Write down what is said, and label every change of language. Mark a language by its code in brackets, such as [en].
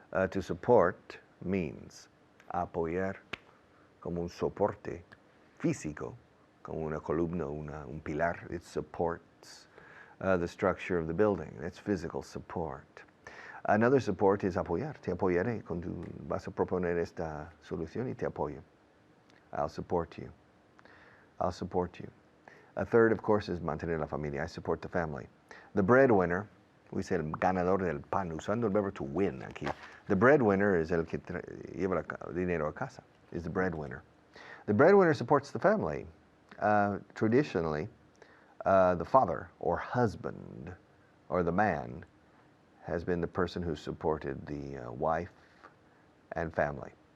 [en] To support means [es] apoyar como un soporte físico, como una columna, un pilar. [en] It supports the structure of the building. That's physical support. Another support is apoyar. [es] Te apoyaré. Vas a proponer esta solución y te apoyo. [en] I'll support you. I'll support you. A third, of course, is [es] mantener la familia. [en] I support the family. The breadwinner, we say [es] el ganador del pan, usando el verbo to win aquí. [en] The breadwinner is [es] el que lleva el dinero a casa, [en] is the breadwinner. The breadwinner supports the family. Traditionally, the father or husband or the man has been the person who supported the wife and family.